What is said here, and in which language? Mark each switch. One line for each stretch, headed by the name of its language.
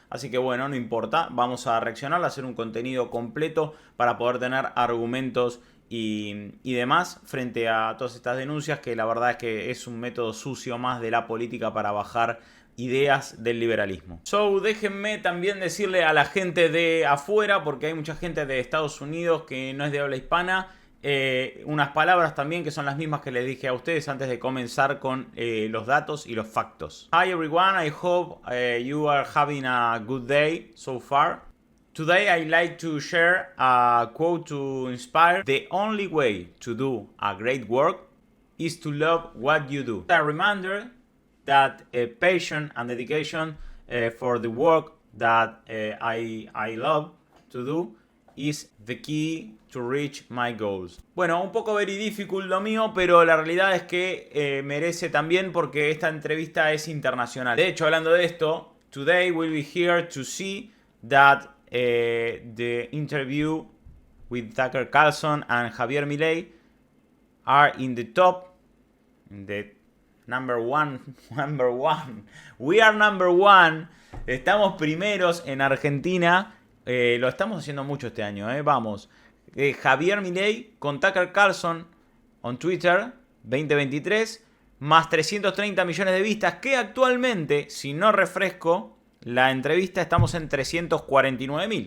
Spanish: Así que bueno, no importa, vamos a reaccionar, a hacer un contenido completo para poder tener argumentos y demás frente a todas estas denuncias, que la verdad es que es un método sucio más de la política para bajar ideas del liberalismo. Déjenme también decirle a la gente de afuera, porque hay mucha gente de Estados Unidos que no es de habla hispana, unas palabras también que son las mismas que les dije a ustedes antes de comenzar con los datos y los factos.
English: Hi everyone, I hope you are having a good day so far. Today I'd like to share a quote to inspire. The only way to do a great work is to love what you do. A reminder that passion and dedication for the work that I love to do is the key to reach my goals.
Spanish: Bueno, un poco
English: very difficult
Spanish: lo mío, pero la realidad es que merece también, porque esta entrevista es internacional. De hecho, hablando de esto,
English: today we'll be here to see that the interview with Tucker Carlson and Javier Milei are in the top, in the number one. We are number one.
Spanish: Estamos primeros en Argentina. Lo estamos haciendo mucho este año, vamos. Javier Milei con Tucker Carlson
English: on Twitter
Spanish: 2023, más 330 millones de vistas, que actualmente, si no refresco la entrevista, estamos en 349.000.